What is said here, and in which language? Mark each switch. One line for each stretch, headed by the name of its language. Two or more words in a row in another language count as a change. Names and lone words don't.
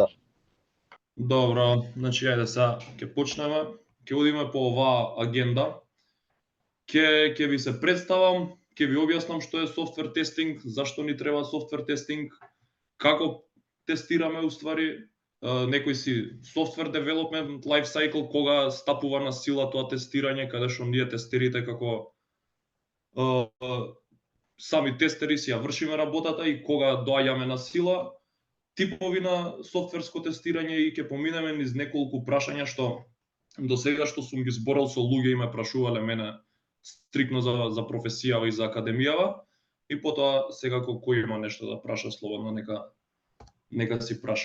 Macedonian: Добро, значи ајде сега ќе почнеме. Ќе одиме по оваа агенда. Ќе ви се представам, ќе ви објаснам што е
English: software testing,
Macedonian: зашто ни треба
English: software testing,
Macedonian: како тестираме уствари, некој си
English: software development life cycle,
Macedonian: кога стапува на сила тоа тестирање, каде што ние тестерите како сами тестери си ја вршиме работата и кога доаѓаме на сила, типови на софтверско тестирање и ќе поминеме низ неколку прашања што до сега што сум ги зборал со луѓе и ме прашувале мене стрикно за професијава и за академијава и потоа секако кој има нешто да праша слободно нека си праша.